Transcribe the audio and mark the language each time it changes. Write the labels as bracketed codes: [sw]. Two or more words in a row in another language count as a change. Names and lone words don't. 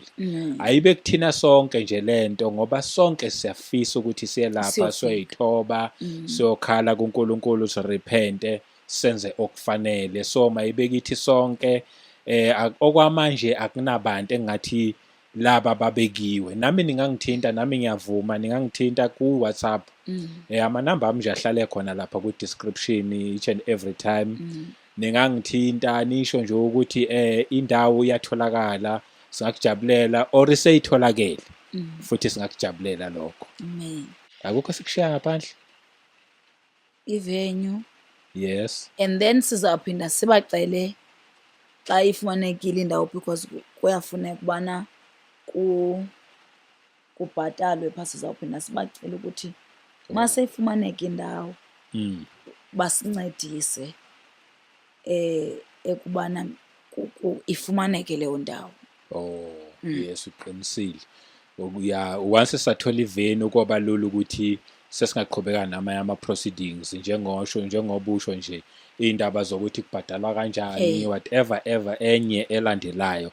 [zu] Ayibe kuthina sonke nje lento ngoba sonke siyafisa ukuthi siye lapha soyithoba siyokhala kuNkulunkulu sirepente senze okufanele. So mayibe kithi sonke okwamanje akunabantu engathi laba babekiwe. Nami ningangithinta, nami ngiyavuma ningangithinta ku WhatsApp. Amanamba ami nje ahlale khona lapha ku description [en] each and every time. [zu] ningangithinta nisho nje ukuthi indawo iyatholakala singakujabulela or seyitholakele futhi singakujabulela lokho. [en] Amen. [zu] Akukho sikushiya ngaphandle. Ivenue. [en] Yes. [xh] And then sizawuphinda sibacele xa ifumanekile indawo because kuyafuneka ubana kubhatalwe phaa, sizawuphinda sibacele ukuthi uma seyifumaneka indawo basincedise ekubana ifumaneke leyo ndawo. [zu] Yes, uqinisile. Once sathola ivenue kwaba lula ukuthi sesingaqhubeka namanye ama-proceedings njengobusho nje iy'ndaba zokuthi kubhadalwa kanjani whatever enye elandelayo.